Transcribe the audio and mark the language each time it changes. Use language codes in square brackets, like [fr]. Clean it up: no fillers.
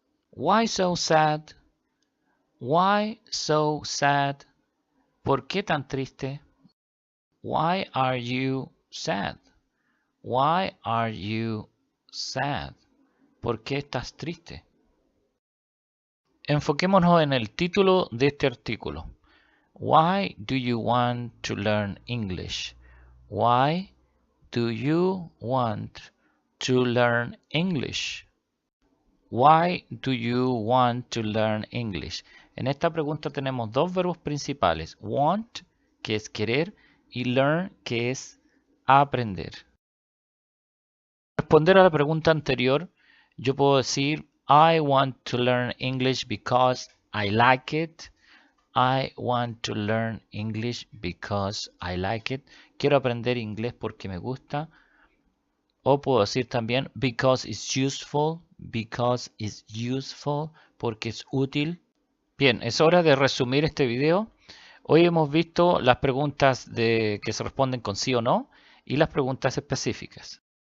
[en] Why so sad? Why so sad? [es] ¿Por qué tan triste? [en] Why are you sad? Why are you sad? [es] ¿Por qué estás triste? Enfoquémonos en el título de este artículo. [en] Why do you want to learn English? Why do you want to learn English? Why do you want to learn English? [es] En esta pregunta tenemos dos verbos principales. Want, que es querer, y learn, que es aprender. Para responder a la pregunta anterior, yo puedo decir [en] I want to learn English because I like it. I want to learn English because I like it. [es] Quiero aprender inglés porque me gusta. O puedo decir también [en] because it's useful. Because it's useful. [es] Porque es útil. Bien, es hora de resumir este video. Hoy hemos visto las preguntas que se responden con sí o no y las preguntas específicas.